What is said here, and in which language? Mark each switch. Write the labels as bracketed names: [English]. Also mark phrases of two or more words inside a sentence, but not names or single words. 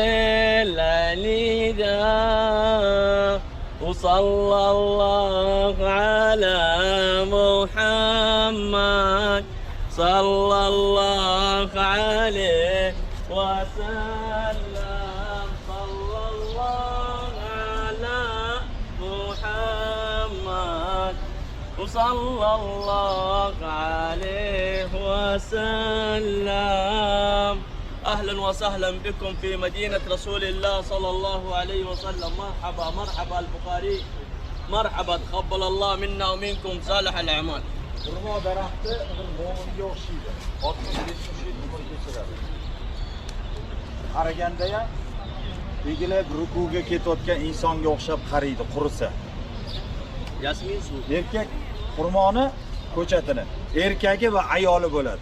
[Arabic] للنداء وصلى الله على محمد صلى الله عليه وسلم صلى الله على محمد وصلى الله عليه وسلم. أهلا وسهلا بكم في مدينة رسول الله صلى الله عليه وسلم. مرحبا مرحبا البخاري. مرحبا تقبل الله منا ومنكم صالح الأعمال. [Uzbek] Xurmo daraxti bir mo'minga o'xshaydi. 60-70 yil umr kechiradi. Qaraganda ham egilib rukuga ketayotgan insonga o'xshab qaraydi, qurisa. Yasmin suv. Erkak xurmoni ko'chatini erkagi va ayoli bo'ladi.